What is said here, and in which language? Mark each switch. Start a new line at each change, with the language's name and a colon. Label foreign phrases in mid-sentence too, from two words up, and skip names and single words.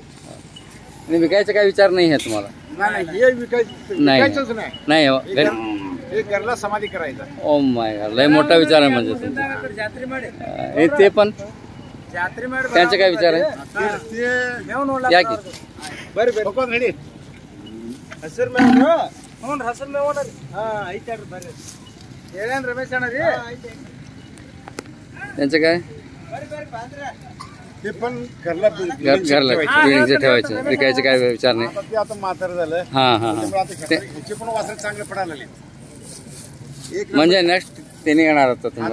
Marathi: आणि विकायचा काय विचार नाही आहे तुम्हाला? नाही हे विकायचंच नाही. नाही हो. हे घरला समाधी करायचा.
English: oh my god,
Marathi: लय मोठा विचार आहे म्हणजे तुमचा. हे ते पण त्यांचा काय विचार आहे? या की. बरं बरं रेडी.
Kannada: ಹಸಿರು ಮೇವು ಹ್ಞೂ ಹಸಿರು ಮೇವು ನೋಡ್ರಿ. ಹಾಂ ಐತೆ ಬರ್ರಿ. ಹೇಳೇನು ರಮೇಶ್ ಅಣ್ಣ ರೀ?
Marathi: त्यांचं काय? ते पण घरला घरला बिल्डिंगचं ठेवायचं, विकायचं काय विचार नाही. ते आता म्हातारं झालं. हां हां हां. ह्याचे पण वासरे चांगले पडायला लागले. म्हणजे नेक्स्ट त्यांनी येणार होतं तुम्हाला?